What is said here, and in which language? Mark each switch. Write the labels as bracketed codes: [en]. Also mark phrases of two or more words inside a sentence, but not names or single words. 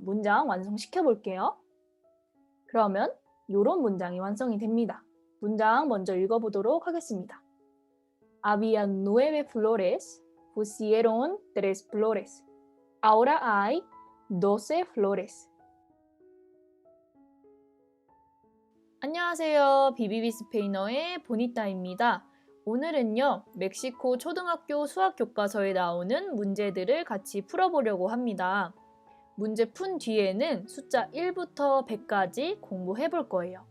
[ko] 문장 완성시켜 볼게요. 그러면 이런 문장이 완성이 됩니다. 문장 먼저 읽어보도록 하겠습니다. [es] Había 9 flores, pusieron 3 flores. Ahora hay 12 flores. [ko] 안녕하세요. 비비비 스페인어의 보니따입니다. 오늘은요, 멕시코 초등학교 수학 교과서에 나오는 문제들을 같이 풀어보려고 합니다. 문제 푼 뒤에는 숫자 1부터 100까지 공부해 볼 거예요.